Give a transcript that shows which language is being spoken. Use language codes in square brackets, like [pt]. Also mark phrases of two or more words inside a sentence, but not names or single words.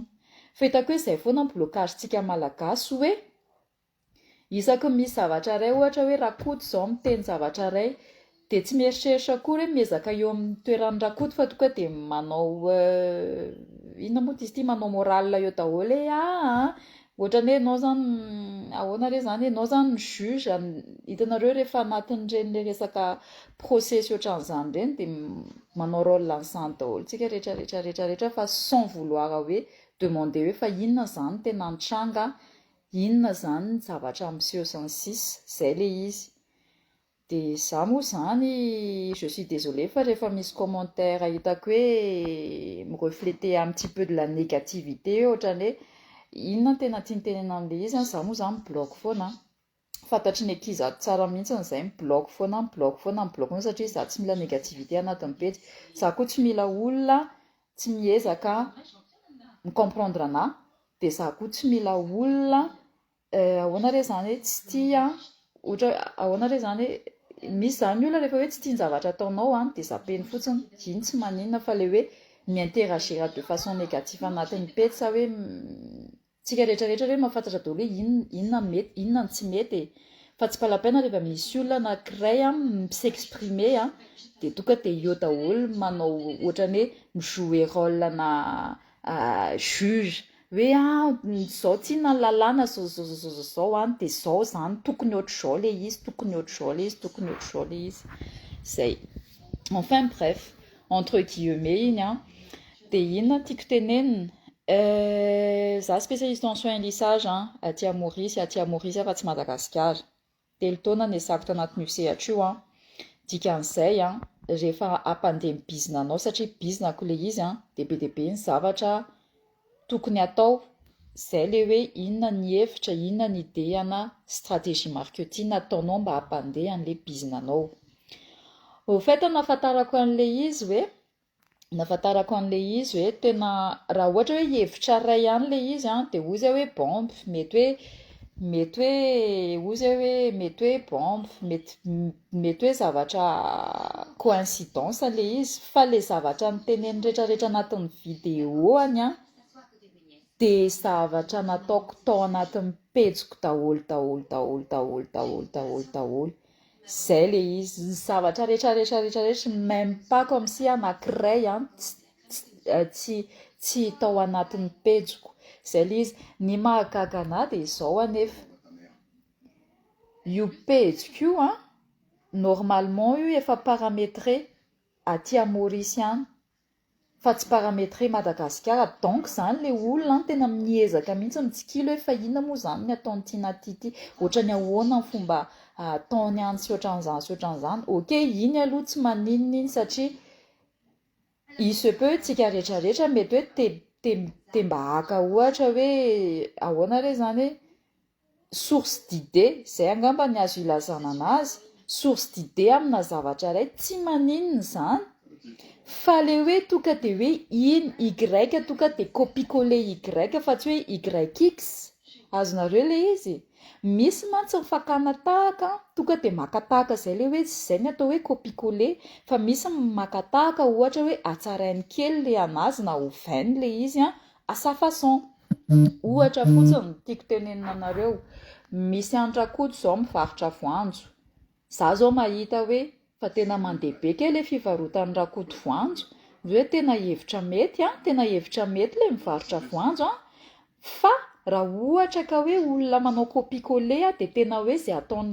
[mg] Fahitako hoe izay foana ny blokagentsika malagasy hoe isaky misy zavatra ray ohatra hoe rakoto izao miteny zavatra ray dia tsy mieritreritra akory hoe miezaka eo amin'ny toeran'ny rakoto fa tonga dia manao inona moa izy ity, manao moral eo daholo ohatran'ny hoe ianao zany ahoana re zany, ianao zany ny juge. Hitanareo rehefa anatin'ireny le resaka procès ohatran'izany ireny dia manao rôle an'izany daholo tsika rehetrarehetra fa [fr] sans vouloir [mg] hoe demander hoe fa inona zany tena nitranga, inona zany ny zavatra miseho sy ny sisa, izay le izy. Dia za moa zany [fr] je suis désolée [mg] fa rehefa misy commentaire hitako hoe mirefléter [fr] un petit peu de la négativité [mg] ohatran'ny hoe inona tena tiany tenena amin'ilay izy, za moa zany bloque foana. Fantatry ny ankizy tsara mihitsy izay bloque foana satria za tsy mila négativité anatin'ny pejy. Za koa tsy mila olona tsy miezaka micomprendre anahy, dia za koa tsy mila olona ahoana re zany hoe tsy tia ahoana re zany hoe misy zany olona rehefa hoe tsy tia ny zavatra ataonao dia zapeny fotsiny, iny tsy maninona fa le hoe mi-interagir [fr] de façon négative [mg] anatin'ny pejy sa hoe tsika rehetrarehetra hoe mahafantatra daholo hoe inona mety, inona ny tsy mety fa tsy pala-paina rehefa misy olona anankiray s'exprimer dia tonga dia eo daholo manao ohatran'ny hoe mijouer rôle na juge hoe izao tsia ny lalàna zao dia izao zany tokony ohatr'izao le izy, zay. [fr] enfin bref entre guillemets [mg] iny a dia inona tiako tenenina za [fr] spécialiste en soins lissage [mg] aty Maurice fa tsy Madagasikara telo taona niasako tanatin'io sehatra io dikan'izay rehefa ampandeha bizina anao satria bizina ko le izy de be ny zavatra tokony atao zay le hoe inona ny hevitra inona ny idéana [fr] stratégie marketing [mg] ataonao mba hampandeha an'le bizina anao. [fr] Au fait [mg] nafatarako an'le izy hoe tena raha ohatra hoe hevitra ray ihany le izy de ozy hoe bombe mety hoe bombe mety hoe zavatra coïncidence le izy fa le zavatra niteneny rehetrarehetra anatin'ny vidéo any de zavatra nataoko tao anatin'ny pejiko daholo zay le izy ny zavatra rehetrarehetra [fr] même pas comme si [mg] anankiray tsy tao anatin'ny pejiko zay le izy ny mahagaga anahy de zao anefa io pejiko io normalement io efa paramétré aty Maurice ihany fa tsy paramétré Madagasikara donc zany le olona tena miezaka mihitsy mitsikilo hoe fa inona moa zany ny ataony ty ohatrany ahoana ny fomba ataony any sy ohatran'izany ok iny aloha tsy maninona satria [fr] il se peut [mg] tsika rehetrarehetra mety hoe te mba haka ohatra hoe ahoana re zany hoe [fr] source d'idée [mg] zay angamba ny azo ilazana anazy [fr] source d'idée [mg] amina zavatra ray tsy maninona zany fa le hoe tonga de hoe iny y tonga de copie-coller y fa tsy hoe yx azonareo le izy misy mantsy mifakana tahaka tonga de makatahaka zay le hoe zay ny atao hoe copie-coller fa misy makatahaka ohatra hoe atsarainy kely le anazy na ovainy le izy à [fr] sa façon [mg] ohatra fotsiny tiako tenenina anareo misy andrakoto zao mivarotra voanjo za zao mahita hoe fa tena mandeha be ke le fivarotany rakoto voanjo hoe tena hevitra mety le mivarotra voanjo fa raha ohatra ka hoe olona manao copie-coller de tena hoe zay ataony